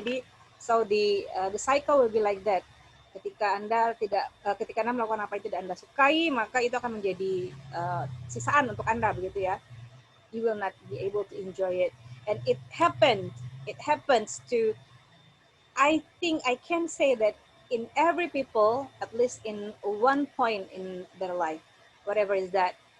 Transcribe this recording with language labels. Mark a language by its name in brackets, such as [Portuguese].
[Indonesian] Jadi [English] so the cycle will be like that. [Indonesian] Ketika Anda melakukan apa yang tidak Anda sukai, maka itu akan menjadi sisaan untuk Anda, begitu ya. [English] You will not be able to enjoy it. And it happens to, I think I can say that in every people, at least in one point in their life, whatever is that.